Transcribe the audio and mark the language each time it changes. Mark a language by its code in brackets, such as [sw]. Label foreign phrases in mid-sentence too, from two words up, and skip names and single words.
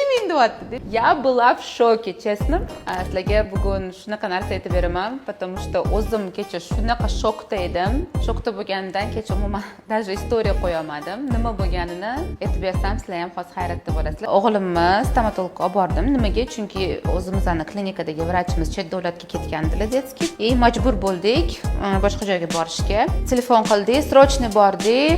[ru] deyapti. Я была в шоке, честно. [uz] Sizlarga bugun shunaqa narsa aytib beraman, [ru] потому что [uz] o'zim kecha shunaqa shokda edim. Shokda bo'lganimdan kecha umuman даже istoriya qo'ya olmadim. Nima bo'lganini aytib bersam, sizlar ham hozir hayratda bo'lasizlar. O'g'limni stomatologga olib bordim. Nimaga? Chunki o'zimizning klinikadagi vrachimiz chet davlatga ketgandilar, детский. Majbur bo'ldik boshqa joyga borishga. Telefon qildik, srochniy bordik.